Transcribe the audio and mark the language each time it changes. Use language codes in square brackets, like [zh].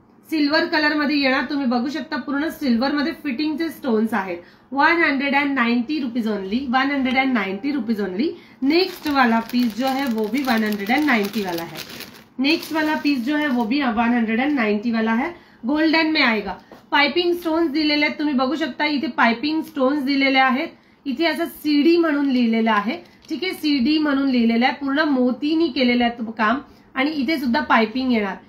[mr] Silver colour मध्ये येणार. तुम्ही बघू शकता पूर्ण सिल्वर मध्ये फिटिंगचे स्टोन्स आहेत. [en] 190 rupees only. 190 rupees only. [hi] Next वाला पीस जो है वो भी 190 वाला है. नेक्स्ट वाला पीस जो है वो भी 190 वाला है. गोल्डन में आएगा. [mr] पाइपिंग स्टोन्स दिलेले आहेत. तुम्ही बघू शकता इथे पाइपिंग स्टोन्स दिलेले आहेत. इथे असं सीडी म्हणून लिहिलेलं आहे. ठीक आहे, सीडी म्हणून लिहिलेलं आहे. पूर्ण मोतीनी केलेलं आहे काम. आणि इथे सुद्धा पाइपिंग येणार.